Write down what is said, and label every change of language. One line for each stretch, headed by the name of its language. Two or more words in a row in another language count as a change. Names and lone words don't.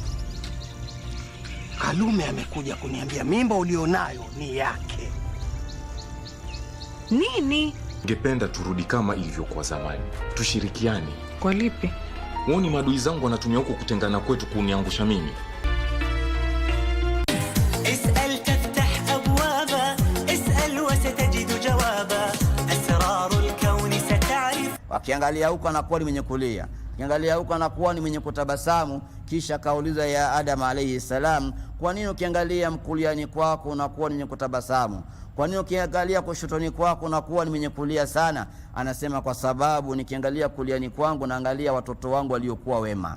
Swahili: Kalume amekuja kuniambia mimba ulionayo ni yake. Nini? Ningependa turudi kama ilivyokuwa zamani. Tushirikiane. Kwa lipi? Uoni madui zangu wanatumia huko kutengana kwetu kuniangusha mimi.
Arabic: اسأل تفتح أبوابا اسأل وستجد جوابا أسرار الكون ستعرف.
Swahili: Wakiangalia huko anakuwa ni mwenye kulia, akiangalia huko anakuwa ni mwenye kutabasamu. Kisha kauliza ya Adam
Arabic: عليه السلام,
Swahili: kwa nini ukiangalia mkuliani kwako unakuwa ni mwenye kutabasamu? Kwa nini ukiangalia kushotoni kwako unakuwa ni mwenye kulia sana? Anasema kwa sababu nikiangalia kuliani kwangu naangalia watoto wangu waliokuwa wema.